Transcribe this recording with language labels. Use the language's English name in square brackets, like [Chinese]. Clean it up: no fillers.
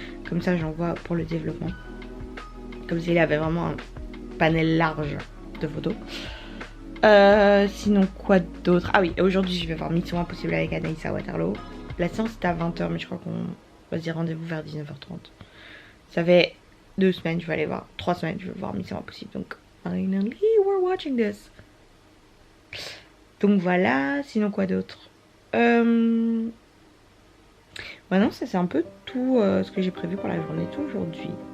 [French] Comme ça j'envoie pour le développement. Comme s'il avait vraiment un panel large de photos. Sinon quoi d'autre? Ah oui, aujourd'hui je vais voir Mission Impossible avec Anaïs à Waterloo. La séance est à 20h, mais je crois qu'on va se dire rendez-vous vers 19h30. Ça fait 2 semaines, je vais aller voir. 3 semaines, je vais voir Mission Impossible. Donc, [English] finally, we're watching this. [French] Donc voilà, sinon quoi d'autre? Bah non, ça c'est un peu tout ce que j'ai prévu pour la journée d'aujourd'hui.